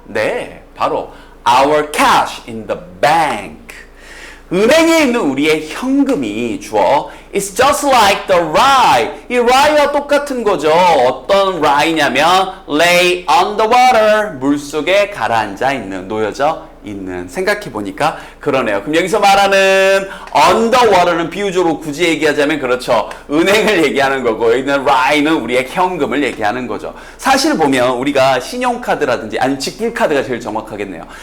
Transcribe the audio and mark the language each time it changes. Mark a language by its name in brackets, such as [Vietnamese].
[Korean] 네, 바로 [English] our cash in the bank. [Korean] 은행에 있는 우리의 현금이 주어 [English] It's just like the rye. [Korean] 이 rye와 똑같은 거죠. 어떤 rye냐면 [English] lay on the water. [Korean] 물속에 가라앉아 있는, 놓여져 있는. 생각해보니까 그러네요. 그럼 여기서 말하는 underwater는 비유적으로 굳이 얘기하자면 그렇죠. 은행을 얘기하는 거고 여기는 rye는 우리의 현금을 얘기하는 거죠. 사실 보면 우리가 신용카드라든지 아니면 직불카드가 제일 정확하겠네요.